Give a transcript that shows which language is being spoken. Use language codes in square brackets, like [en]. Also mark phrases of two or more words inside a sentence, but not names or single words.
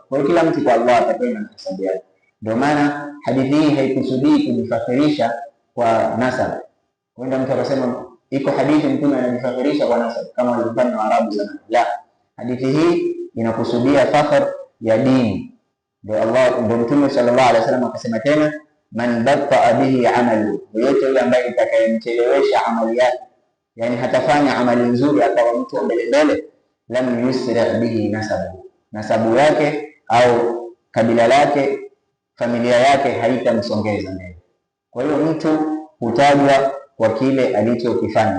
[sw] Kwa hiyo kila mtu kwa Allah atakwenda na hesabu yake. Ndio maana hadithi hii haikusudii kujifakhirisha kwa nasab. Wenda mtu akasema iko hadithi Mtume anajifakhirisha kwa nasab kama walivyofanya Waarabu zamani. La, hadithi hii inakusudia fakhr ya dini. Ndio Mtume [ar] صلى الله عليه وسلم [sw] akasema tena, [ar] من بطأ به عمله, [sw] yote yule ambaye itakayemchelewesha amali yake, yani hatafanya amali nzuri akawa mtu wa mbele, [ar] لم يسرع به نسبه [sw] yake au kabila lake, familia yake haitamsongeza mbele. Kwa hiyo mtu hutajwa kwa kile alichokifanya.